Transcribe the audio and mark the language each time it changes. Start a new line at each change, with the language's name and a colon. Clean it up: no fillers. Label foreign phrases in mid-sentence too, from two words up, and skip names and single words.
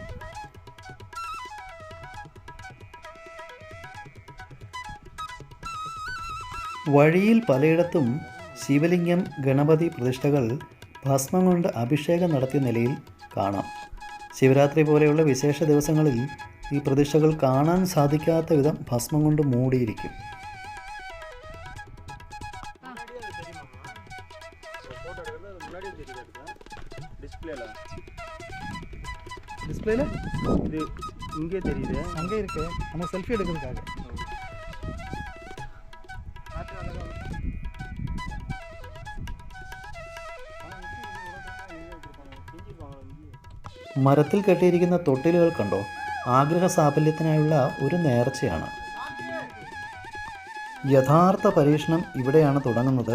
Malayalam: വഴിയിൽ പലയിടത്തും ശിവലിംഗം, ഗണപതി പ്രതിഷ്ഠകൾ ഭസ്മം കൊണ്ട് അഭിഷേകം നടത്തിയ നിലയിൽ കാണാം. ശിവരാത്രി പോലെയുള്ള വിശേഷ ദിവസങ്ങളിൽ ഈ പ്രതിഷ്ഠകൾ കാണാൻ സാധിക്കാത്ത വിധം ഭസ്മം കൊണ്ട് മൂടിയിരിക്കും.
Tamil: டிஸ்பிளேல இது இங்கே தெரியுது, அங்கே இருக்கு. நம்ம செல்ஃபி எடுக்கிறதுக்காக.
Malayalam: മരത്തിൽ കെട്ടിയിരിക്കുന്ന തൊട്ടിലുകൾ കണ്ടോ? ആഗ്രഹ സാഫല്യത്തിനായുള്ള ഒരു നേർച്ചയാണ്. യഥാർത്ഥ പരീക്ഷണം ഇവിടെയാണ് തുടങ്ങുന്നത്.